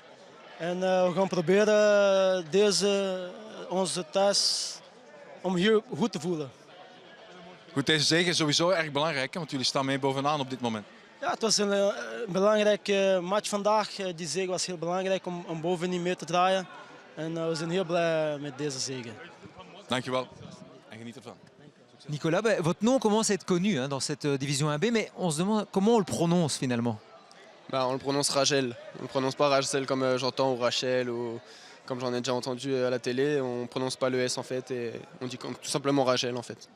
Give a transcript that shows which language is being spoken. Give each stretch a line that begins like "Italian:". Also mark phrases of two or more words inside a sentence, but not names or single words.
Dutch: En we gaan proberen onze thuis om hier goed te voelen. Goed, deze zege is sowieso erg belangrijk, hè, want jullie staan mee bovenaan op dit moment. Ja, het was een belangrijke match vandaag. Die zege was heel belangrijk om bovenin mee te draaien. En we zijn heel blij met deze zege. Dankjewel en geniet ervan.
French: Nicolas, votre nom commence à être connu hein, dans cette division 1B, mais on se demande comment on le prononce finalement. On le prononce Rachel. On ne le prononce pas Rachel comme j'entends ou Rachel ou comme j'en ai déjà entendu à la télé. On ne prononce pas le S en fait et on dit tout simplement Rachel en fait.